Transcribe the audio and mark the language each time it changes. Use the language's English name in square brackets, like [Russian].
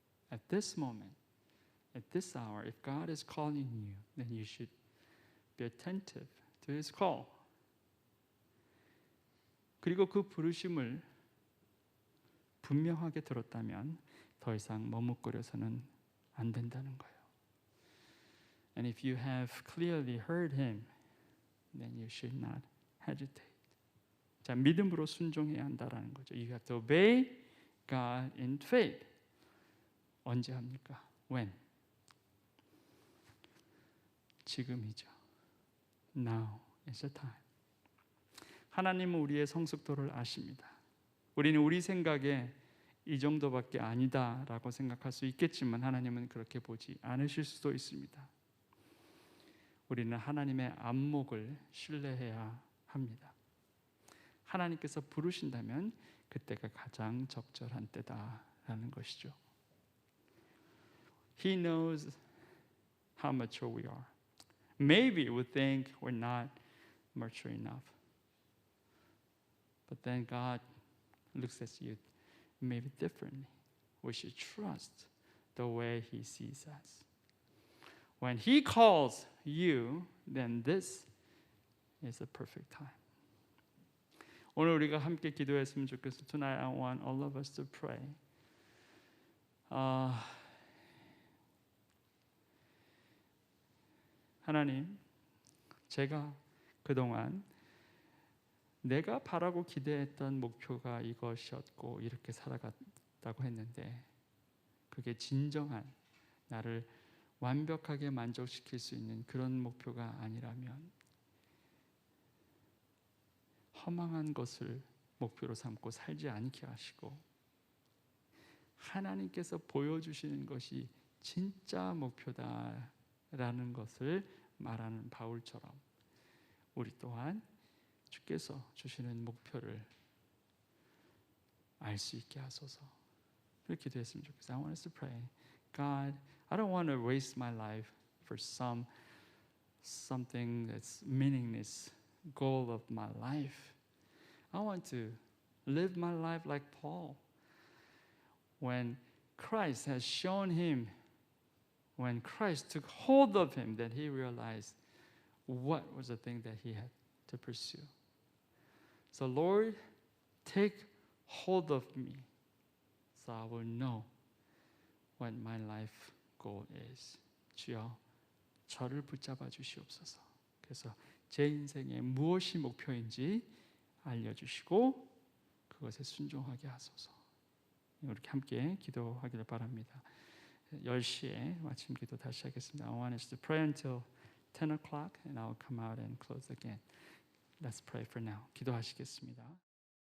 [English] At this moment, at this hour, if God is calling you, then you should be attentive to His call. [Korean] 그리고 그 부르심을 분명하게 들었다면 더 이상 머뭇거려서는 안 된다는 거예요. [English] And if you have clearly heard Him, then you should not hesitate. [Korean] 자, 믿음으로 순종해야 한다라는 거죠. [English] You have to obey God in faith. [Korean] 언제 합니까? [English] When? [Korean] 지금이죠. [English] Now is the time. [Korean] 하나님은 우리의 성숙도를 아십니다. 우리는 우리 생각에 이 정도밖에 아니다라고 생각할 수 있겠지만 하나님은 그렇게 보지 않으실 수도 있습니다. 우리는 하나님의 안목을 신뢰해야 합니다. 하나님께서 부르신다면 그때가 가장 적절한 때다라는 것이죠. [English] He knows how mature we are. Maybe we think we're not mature enough. But then God looks at you maybe differently. We should trust the way He sees us. When He calls you, then this is the perfect time. [Korean] 오늘 우리가 함께 기도했으면 좋겠어요. [English] Tonight I want all of us to pray. [Korean] 하나님, 제가 그동안 내가 바라고 기대했던 목표가 이것이었고 이렇게 살아갔다고 했는데 그게 진정한 나를 완벽하게 만족시킬 수 있는 그런 목표가 아니라면 허망한 것을 목표로 삼고 살지 않게 하시고 하나님께서 보여주시는 것이 진짜 목표다라는 것을 말하는 바울처럼 우리 또한 주께서 주시는 목표를 알 수 있게 하소서. 그렇게 기도했으면 좋겠어요. [English] I want us to pray. God, I don't want to waste my life for something that's meaningless goal of my life. I want to live my life like Paul. When Christ has shown him, when Christ took hold of him, that he realized what was the thing that he had to pursue. So Lord, take hold of me so I will know what my life goal is. [Korean] 주여, 저를 붙잡아 주시옵소서. 그래서 제 인생의 무엇이 목표인지 알려주시고 그것에 순종하게 하소서. 이렇게 함께 기도하기를 바랍니다. 10시에 마침 기도 다시 하겠습니다. [English] I want us to pray until 10 o'clock and I'll come out and close again. Let's pray for now. [Korean] 기도하시겠습니다.